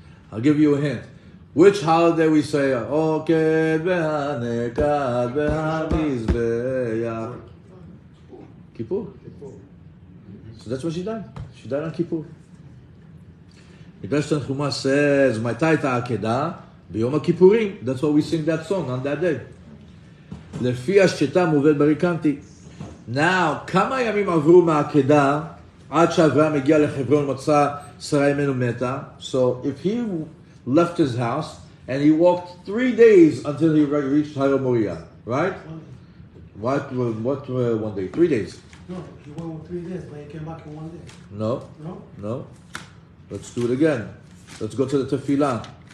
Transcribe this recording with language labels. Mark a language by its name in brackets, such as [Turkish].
[English] I'll give you a hint. Which holiday we say, [Hebrew] Oked v'hanekad v'hamizbeach? [English] Kippur. So that's when she died. She died on Kippur. [Hebrew] Midrash Tanchuma says, Ma'ita ita Akedah? B'yom HaKippurim. [English] That's why we sing that song on that day. [Hebrew] Lefi השתתה מובאת בריקנטי. Now, כמה ימים עברו מהעקדה עד שאברהם הגיע לחברון מצא שרה אימנו מתה? [English] So, if he left his house and he walked 3 days until he reached Har Moriah, right? What 1 day? 3 days. No, he went with 3 days, but he came back in 1 day. No. No? No. Let's do it again. Let's go to the tefillah.